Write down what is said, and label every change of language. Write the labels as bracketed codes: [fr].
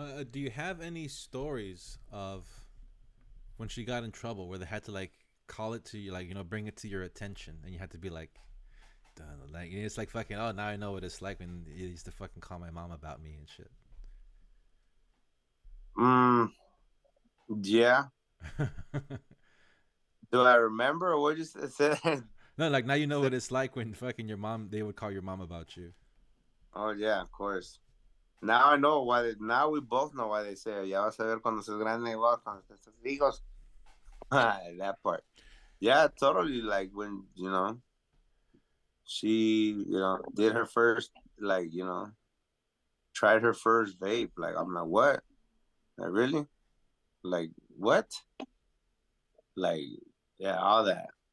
[en] Do you have any stories of when she got in trouble where they had to like call it to you, like bring it to your attention, and you had to be like, duh, like it's like fucking, oh, now I know what it's like when you used to fucking call my mom about me and shit. Yeah. Do I remember or what you said? No, like now you know what it's like when fucking your mom, they would call your mom about you. Oh yeah, of course. Now I know why. Now we both know why they say, [es] "Ya vas a ver cuando seas grande, cuando seas hijos." [en] That part. Yeah, totally. Like when she did her first, like tried her first vape. Like I'm like, what? Like really? Like what? Like yeah, all that.